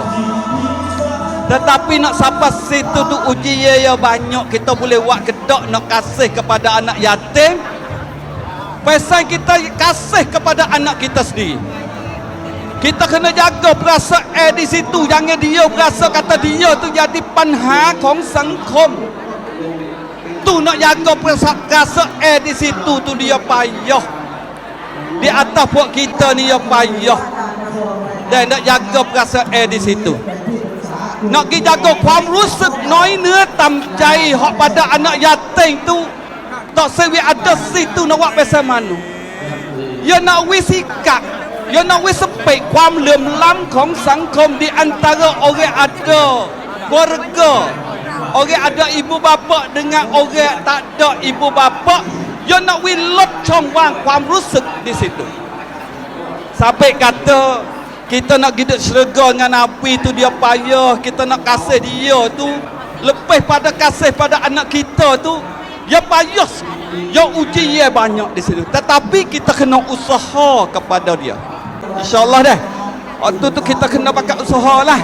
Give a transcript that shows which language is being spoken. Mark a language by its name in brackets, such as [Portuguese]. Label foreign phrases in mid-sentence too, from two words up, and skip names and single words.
[Pattani Malay] Tetapi nak sampai situ tu uji ya banyak kita boleh buat kedok nak kasih kepada anak yatim. Pasal kita kasih kepada anak kita sendiri. Kita kena jaga perasaan di situ, jangan dia berasa kata dia tu jadi [Thai] ปัญหาของสังคม. [Pattani Malay] Tu nak jaga perasaan di situ tu dia payah. Di atas buat kita ni dia payah. Dan nak jaga perasaan di situ. Nak pergi jaga [Thai] ความรู้สึกน้อยเนื้อต่ำใจหอก [Pattani Malay] pada anak yatim tu. Tak sewi ada situ nak buat pasal mana. Ya nak wisikat, ya nak wisepek [Thai] ความเหลื่อมล้ำของสังคม [Pattani Malay] di antara orang ada keluarga, orang ada ibu bapa dengan orang tak ada ibu bapa. Ya nak lop [Thai] ช่องว่างความรู้สึก [Pattani Malay] di situ. Sampai kata kita nak hidup syurga dengan Nabi tu dia payah, kita nak kasih dia tu lebih pada kasih pada anak kita tu dia payah, dia uji dia banyak di situ. Tetapi kita kena usaha kepada dia. InsyaAllah dah waktu tu kita kena pakai usaha lah.